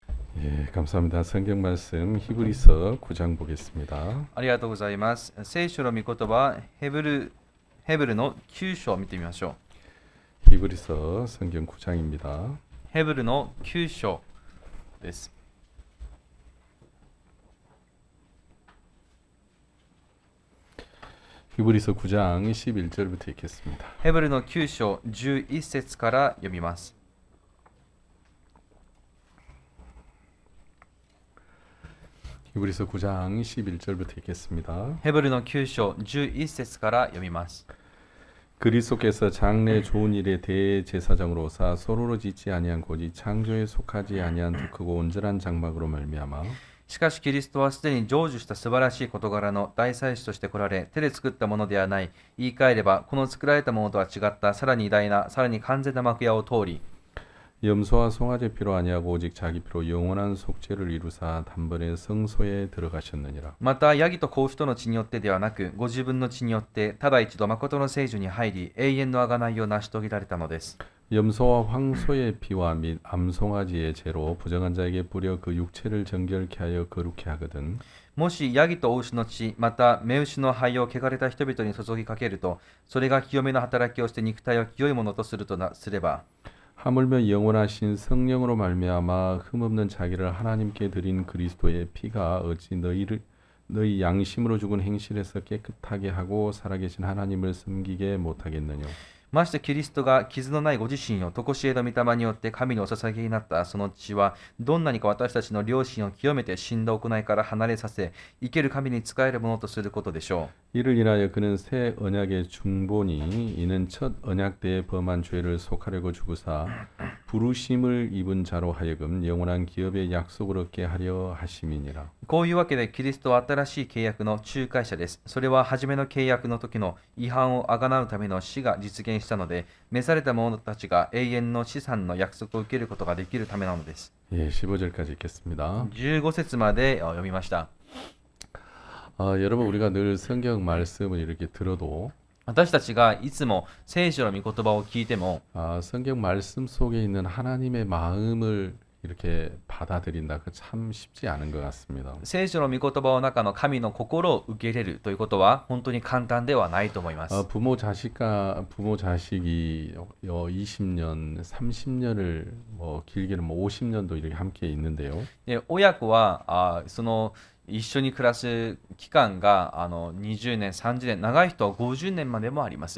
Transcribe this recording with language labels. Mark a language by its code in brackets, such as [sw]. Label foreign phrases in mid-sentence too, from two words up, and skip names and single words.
[ko] 예, 감사합니다. 성경 말씀 히브리서 9장 보겠습니다. [ja] ありがとうございます。聖書の御言葉はヘブルの9章を見てみましょ [ko] 히브리서 성경 9장입니다. [ja] う。ヘブルの9章です。 [ko] 히브리서 9장 11절부터 읽겠습니다. [ja] ヘブルの9章11節から読みます。 [ko] 히브리서 9장 11절부터 읽겠습니다. [ja] ヘブルの9章11節から読みます。 [ko] 그리스도께서 장래 좋은 일의 대제사장으로서 서로로 짓지 아니한 고지 창조에 속하지 아니한 더 크고 온전한 장막으로 말미암아 [ja] しかしキリストはすでに成就した素晴らしい事柄の大祭司として来られ、手で作ったものではない。言い換えれば、この作られたものとは違ったさらに偉大な、さらに完全な幕屋を通り、 [ko] 염소와 송아지 피로 아니하고 오직 자기 피로 영원한 속죄를 이루사 단번에 성소에 들어가셨느니라. [ja] また、ヤギと子牛との血によってではなく、ご自分の血によって、ただ一度誠の聖所に入り、永遠の贖いを成し遂げられたのです。 [ko] 염소와 황소의 피와 및 암송아지의 죄로 부정한 자에게 뿌려 그 육체를 정결케 하여 거룩케 하거든. [ja] もしヤギと子牛の血、また雌牛の灰を汚れた人々に注ぎかけると、それが清めの働きをして肉体を清いものとするとすれば、 [ko] 하물며 영원하신 성령으로 말미암아 흠없는 자기를 하나님께 드린 그리스도의 피가 어찌 너희 양심으로 죽은 행실에서 깨끗하게 하고 살아계신 하나님을 섬기게 못하겠느냐. [ja] ましてキリストが傷のないご自身を常しえの御霊によって神にお捧げになったその血は、どんなにか私たちの良心を清めて死んだ行いから離れさせ、生ける神に仕えるものとすることでしょ [ko] 이를 인하여 그는 새 언약의 중보니 이는 첫 언약 때에 범한 죄를 속하려고 죽으사 부르심을 입은 자로 하여금 영원한 기업의 약속을 얻게 하려 하심이니라. [ja] う。こういうわけでキリストは新しい契約の仲介者です。それは初めの契約の時の違反をあがなうための死が実現したので、召された者たちが永遠の資産の約束を受けることができるためなのです。 [ko] 예, 15절까지 읽겠습니다. [ja] 15 節まで読みました。 [ko] 여러분 우리가 늘 성경 말씀을 이렇게 들어도 [ja] 私たちがいつも聖書の御言葉を聞いても、 [ko] 성경 말씀 속에 있는 하나님의 마음을 이렇게 받아들인다. 그 참 쉽지 않은 것 같습니다. [ja] 聖書の御言葉の中の神の心を受け入れるということは本当に簡単ではないと思います。 [ko] 부모 자식이 20년, 30년을 뭐 길게는 뭐 50년도 이렇게 함께 있는데요. [ja] で親子はその一緒に暮らす期間が20年、30年、長い人は50年までもあります。